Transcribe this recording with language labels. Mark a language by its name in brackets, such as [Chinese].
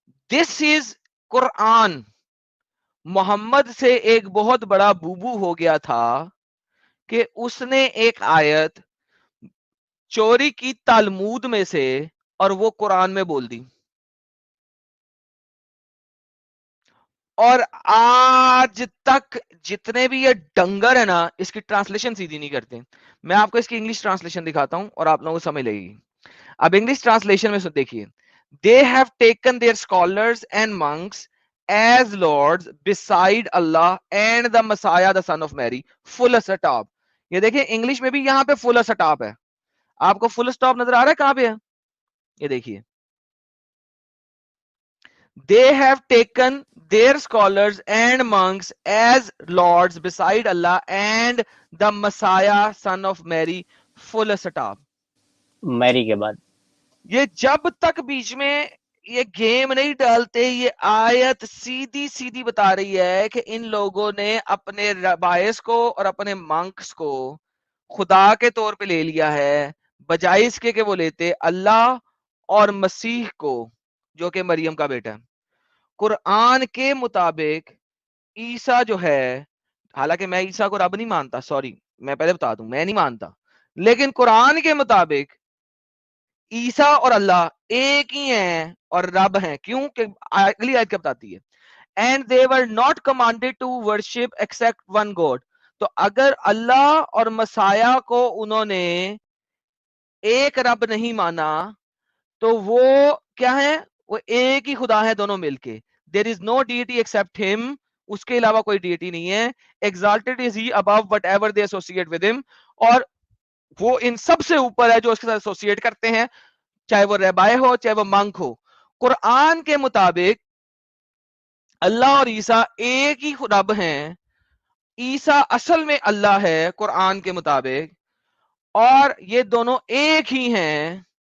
[English] This is Quran. [Urdu] محمد سے ایک بہت بڑا بوبو ہو گیا تھا کہ اس نے ایک آیت چوری کی تالمود میں سے اور وہ قرآن میں بول دی. اور آج تک جتنے بھی یہ ڈنگر ہے نا، اس کی ٹرانسلیشن سیدھی نہیں کرتے. میں آپ کو اس کی انگلش ٹرانسلیشن دکھاتا ہوں اور آپ لوگوں کو سمجھ لے گی. اب انگلش ٹرانسلیشن میں دیکھیے. [English] They have taken their scholars and monks as lords beside Allah and the Messiah the son of Mary. Full stop. [Urdu] یہ دیکھیں انگلش میں بھی یہاں پہ فل سٹاپ ہے. آپ کو فل سٹاپ نظر آ رہا ہے کہاں پہ ہے؟ یہ دیکھیے. [English] They have taken their scholars and monks as lords beside Allah and the Messiah son of Mary. Full stop. [Urdu] میری کے بعد یہ جب تک بیچ میں یہ گیم نہیں ڈالتے، یہ آیت سیدھی سیدھی بتا رہی ہے کہ ان لوگوں نے اپنے ربائس کو اور اپنے منکس کو خدا کے طور پہ لے لیا ہے، بجائے اس کے کہ وہ لیتے اللہ اور مسیح کو جو کہ مریم کا بیٹا ہے. قرآن کے مطابق عیسیٰ جو ہے، حالانکہ میں عیسیٰ کو رب نہیں مانتا، سوری میں پہلے بتا دوں میں نہیں مانتا، لیکن قرآن کے مطابق عیسیٰ اور اللہ ایک ہی ہیں اور رب ہیں. کیوں کہ اگلی آیت کیا بتاتی ہے؟ [English] And they were not commanded to worship except one God. [Urdu] تو اگر اللہ اور مسیح کو انہوں نے ایک رب نہیں مانا تو وہ کیا ہے؟ وہ ایک ہی خدا ہے دونوں مل کے. [English] There is no deity except him. [Urdu] اس کے علاوہ کوئی ڈیٹی نہیں ہے. [English] Exalted is he above whatever they associate with him. [Urdu] اور وہ ان سب سے اوپر ہے جو اس کے ساتھ ایسوسیٹ کرتے ہیں, چاہے وہ ربائے ہو چاہے وہ منک ہو. قرآن کے مطابق اللہ اور عیسیٰ ایک ہی رب ہیں. عیسیٰ اصل میں اللہ ہے قرآن کے مطابق, اور یہ دونوں ایک ہی ہیں.